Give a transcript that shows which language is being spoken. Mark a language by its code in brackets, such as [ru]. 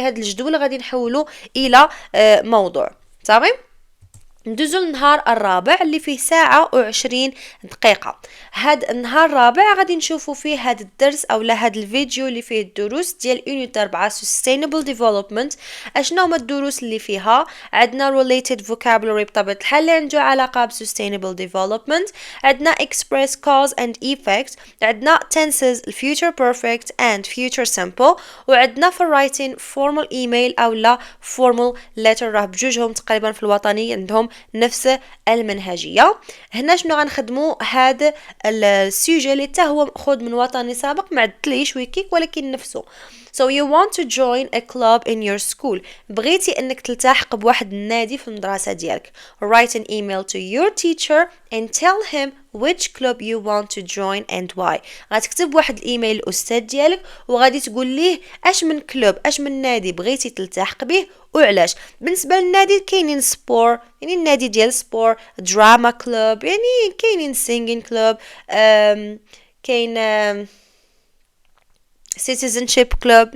[ar] هاد الجدول غادي نحوله إلى موضوع. صافي، ندوزو النهار الرابع اللي فيه ساعة و20 دقيقة. هاد النهار الرابع غادي نشوفو فيه هاد الدرس او هاد الفيديو اللي فيه الدروس ديال يونت 4 Sustainable Development. اشنو هما الدروس اللي فيها؟ عندنا related vocabulary بطبيعة الحال اللي عنده علاقة ب Sustainable Development، عندنا [en] express cause and effect، [ar] عندنا [en] tenses future perfect and future simple، [ar] وعندنا في [en] writing formal email [ar] او لا [en] formal letter. [ar] راه بجوجهم تقريبا في الوطني عندهم نفس المنهجية. هنا شنو غنخدمو؟ هذا السوجي اللي حتى هو مأخوذ من وطني سابق، ما عدليش ويكيك ولكن نفسه. [en] So you want to join a club in your school، [ar] بغيتي انك تلتحق بواحد النادي في المدرسة ديالك. [en] Write an email to your teacher and tell him which club you want to join and why. [ar] غتكتب واحد الايميل للاستاذ ديالك وغادي تقول ليه اش من كلوب، اش من نادي بغيتي تلتحق به وعلاش. بالنسبه للنادي كاينين سبور، يعني النادي ديال سبور، دراما كلوب، يعني كاينين سينجين كلوب، كاين citizenship club.